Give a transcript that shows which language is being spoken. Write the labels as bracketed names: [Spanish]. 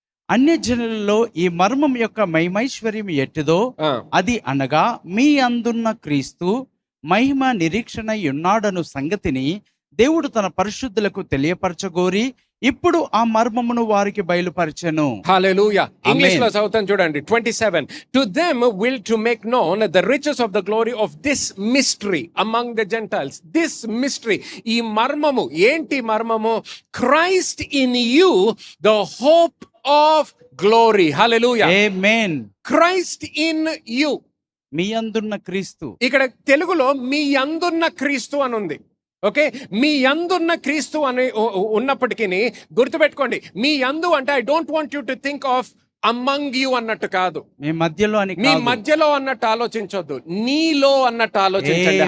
[Telugu] అన్య జనులలో ఈ మర్మం యొక్క మహిమైశ్వర్యం ఎట్టిదో అది అనగా మీ అందున్న క్రీస్తు మహిమ నిరీక్షణ ఉన్నాడను సంగతిని దేవుడు తన పరిశుద్ధులకు తెలియపరచగోరి ఇప్పుడు ఆ మర్మమును వారికి బయలుపరచెను. హల్లెలూయా. ఇంగ్లీష్ లో చదువుతాను చూడండి. 27. [English] To them will to make known the riches of the glory of this mystery among the Gentiles. This mystery, [Telugu] ఈ మర్మము ఏంటి? [English] మర్మము Christ in you, the hope of glory. [Telugu] Hallelujah. Amen. [English] Christ in you. [Telugu] మీ అందున్న క్రీస్తు. ఇక్కడ తెలుగులో మీ అందున్న క్రీస్తు అని ఉంది. ఓకే, మీ యందున్న క్రీస్తు అని ఉన్నప్పటికీ గుర్తుపెట్టుకోండి, మీ యందు అంటే [English] I don't want you to think of among you [Telugu] అన్నట్టు కాదు, మీ మధ్యలో అని మీ మధ్యలో అన్నట్టు ఆలోచించొద్దు, నీలో అన్నట్టు ఆలోచించండి.